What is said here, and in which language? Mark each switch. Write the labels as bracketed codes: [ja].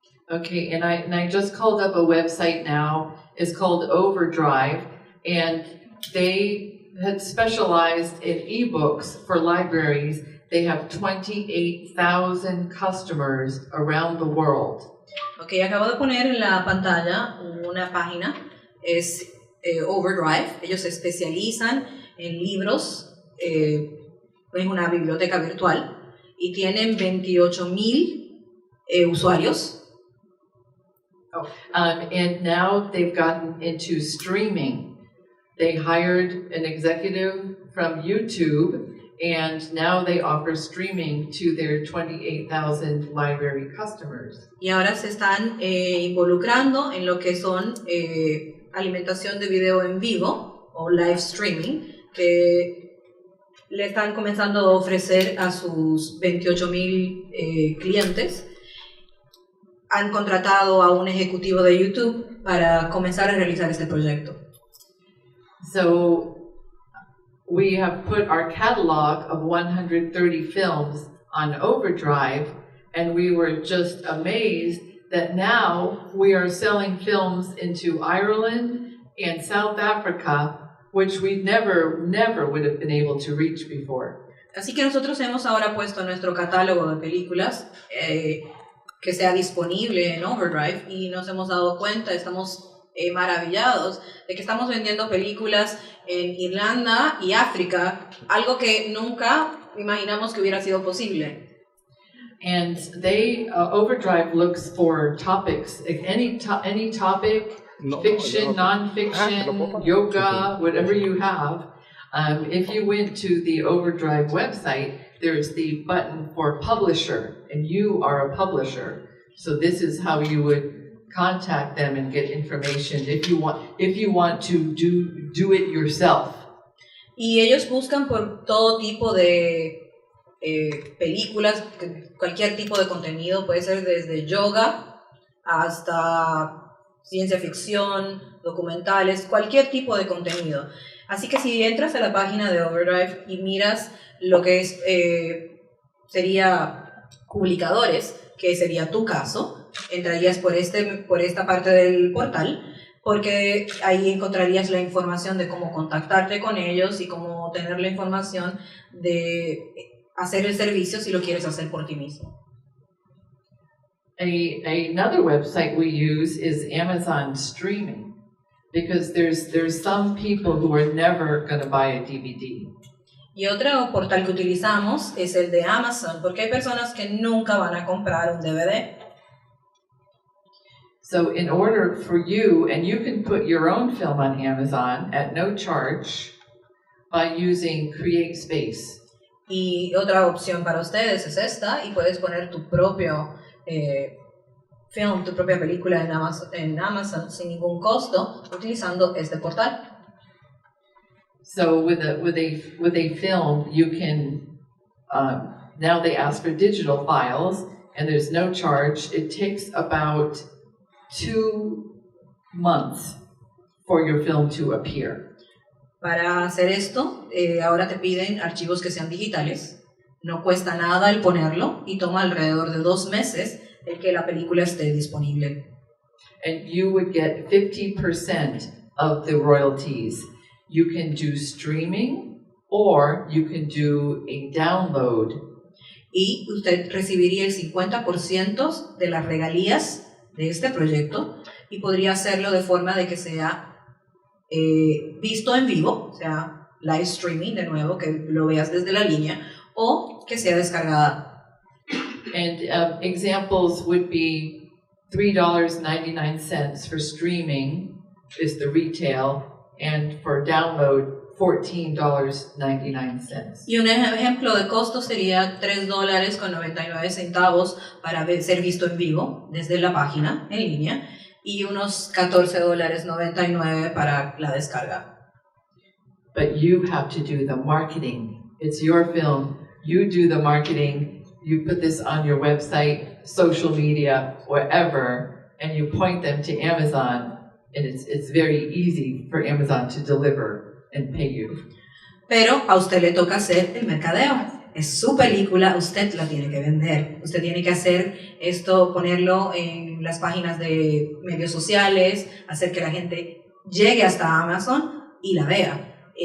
[en] Okay, and I just called up a website now. It's called Overdrive, and they had specialized in ebooks for libraries. They have 28,000 customers around the world. [es] Okay, acabo de poner en la pantalla una página, es Overdrive. Ellos se especializan en libros, es una biblioteca virtual y tienen 28,000 usuarios. [en] And now they've gotten into streaming. They hired an executive from YouTube, and now they offer streaming to their 28,000 library customers. [es] Y ahora se están involucrando en lo que son alimentación de video en vivo o live streaming, que le están comenzando a ofrecer a sus 28,000 clientes. Han contratado a un ejecutivo de YouTube para comenzar a realizar este proyecto. [en] So we have put our catalog of 130 films on Overdrive, and we were just amazed that now we are selling films into Ireland and South Africa, which we never would have been able to reach before. [es] Así que nosotros hemos ahora puesto nuestro catálogo de películas que sea disponible en Overdrive y nos hemos dado cuenta, estamos maravillados de que estamos vendiendo películas en Irlanda y África, algo que nunca imaginamos que hubiera sido posible. [en] And they Overdrive looks for topics, any topic, fiction, non-fiction, yoga, whatever you have. If you went to the Overdrive website, there's the button for publisher, and you are a publisher. So this is how you would contact them and get information if you want to do it yourself. [es] Y ellos buscan por todo tipo de películas, cualquier tipo de contenido, puede ser desde yoga hasta ciencia ficción, documentales, cualquier tipo de contenido. Así que si entras a la página de Overdrive y miras lo que es, sería publicadores, que sería tu caso, entrarías por esta parte del portal, porque ahí encontrarías la información de cómo contactarte con ellos y cómo tener la información de hacer el servicio si lo quieres hacer por ti mismo. [en] Another website we use is Amazon Streaming, because there's some people who are never going to buy a DVD. [es] Y otro portal que utilizamos es el de Amazon, porque hay personas que nunca van a comprar un DVD. [en] So in order for you, and you can put your own film on Amazon at no charge by using Create Space. [es] Y otra opción para ustedes es esta, y puedes poner tu propio film, tu propia película en Amazon sin ningún costo utilizando este portal. [en] So with a film, you can now they ask for digital files, and there's no charge. It takes about 2 months for your film to appear. [es] Para hacer esto, ahora te piden archivos que sean digitales. No cuesta nada el ponerlo y toma alrededor de 2 meses el que la película esté disponible. [en] And you would get 50% of the royalties. You can do streaming or you can do a download. [es] Y usted recibiría el 50% de las regalías de este proyecto y podría hacerlo de forma de que sea visto en vivo, o sea, live streaming de nuevo, que lo veas desde la línea, o que sea descargada. [en] And examples would be $3.99 for streaming is the retail, and for download $14.99. [es] Y un ejemplo de costo sería $3.99 para ser visto en vivo desde la página en línea y unos $14.99 para la descarga. [en] But you have to do the marketing. It's your film. You do the marketing. You put this on your website, social media, wherever, and you point them to Amazon, and it's very easy for Amazon to deliver and pay you. [es] Pero a usted le toca hacer el mercadeo. Es su película, usted la tiene que vender. Usted tiene que hacer esto, ponerlo en las páginas de medios sociales, hacer que la gente llegue hasta Amazon y la vea.